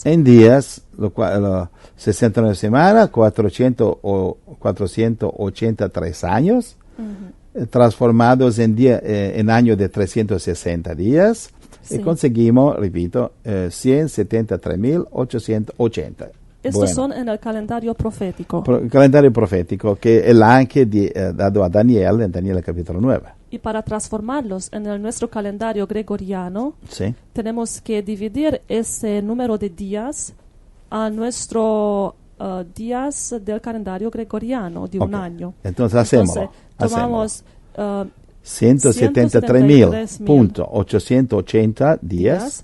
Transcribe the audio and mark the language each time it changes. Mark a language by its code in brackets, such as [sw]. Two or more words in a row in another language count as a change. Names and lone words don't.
[es] en días, 69 semanas, 483 años, Ujú. transformados en años de 360 días, Sí. y conseguimos, repito, 173,880. Estos Bueno. son en el calendario profético. [it] Il calendario profetico che è anche dato a Daniele, in Daniele capitolo 9. [es] Y para transformarlos en nuestro calendario gregoriano, Sì. tenemos que dividir ese número de días a nuestro días del calendario gregoriano de un Ok. año. Entonces hacemos. Tomamos 173,880 días